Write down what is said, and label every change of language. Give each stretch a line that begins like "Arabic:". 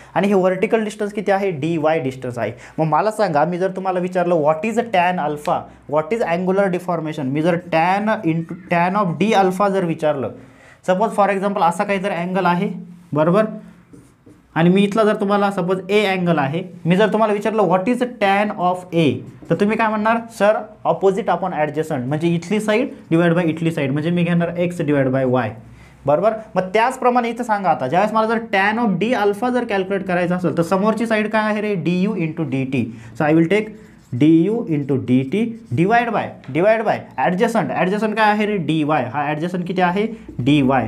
Marathi: आणि हे vertical distance किती आहे, डी वाय डिस्टन्स आहे. मग मला सांगा मी जर तुम्हाला विचारलं
English: what is tan alpha, what is angular deformation,
Marathi: मी जर टॅन ऑफ डी अल्फा जर विचारलं,
English: suppose for example
Marathi: असा काहीतरी अँगल आहे बरोबर, आणि मी इथला जर तुम्हाला सपोज ए अँगल आहे, मी जर तुम्हाला विचारलं
English: what is tan of A
Marathi: तर तुम्ही काय म्हणणार, सर ऑपोजिट अपॉन ॲडजस्टंट, म्हणजे इथली साईड डिवाइड बाय इथली साईड, म्हणजे मी घेणार एक्स डिवाइड बाय वाय बरोबर. मग त्याचप्रमाणे इथं सांगा आता ज्यावेळेस मला जर टॅन ऑफ डी अल्फा जर कॅल्क्युलेट करायचं असेल तर समोरची साईड काय आहे रे, D you into D T.
English: So I will take D U into D T divide by adjacent.
Marathi: Adjacent काय आहे रे, डी वाय. हा ॲडजस्टंट किती आहे, डी वाय.